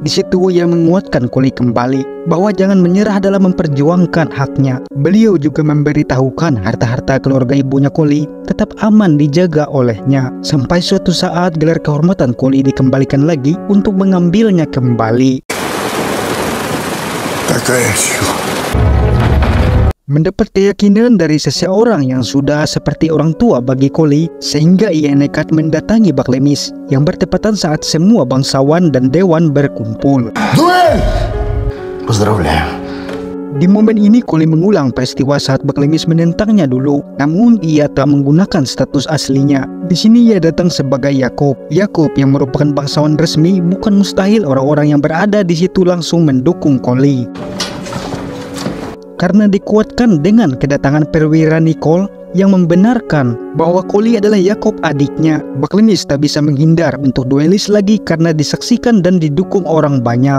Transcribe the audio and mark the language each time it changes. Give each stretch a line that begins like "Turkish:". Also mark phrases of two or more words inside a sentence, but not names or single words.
Indonesian: Di situ ia menguatkan Koli kembali bahwa jangan menyerah dalam memperjuangkan haknya. Beliau juga memberitahukan harta-harta keluarga ibunya Koli tetap aman dijaga olehnya. Sampai suatu saat gelar kehormatan Koli dikembalikan lagi untuk mengambilnya kembali.
Russian: Такая сила.
Indonesian: Mendapat keyakinan dari seseorang yang sudah seperti orang tua bagi Koli, sehingga ia nekat mendatangi Baklemis yang bertepatan saat semua bangsawan dan dewan berkumpul.
Russian: Дуэль! Поздравляю.
Indonesian: Di momen ini Koli mengulang peristiwa saat Baklemis menentangnya dulu, namun ia tak menggunakan status aslinya. Di sini ia datang sebagai Yakob. Yakob yang merupakan bangsawan resmi, bukan mustahil orang-orang yang berada di situ langsung mendukung Koli. Karena dikuatkan dengan kedatangan perwira Nicole yang membenarkan bahwa Koli adalah Yakob adiknya, Baklemis tak bisa menghindar untuk duelis lagi karena disaksikan dan didukung orang banyak.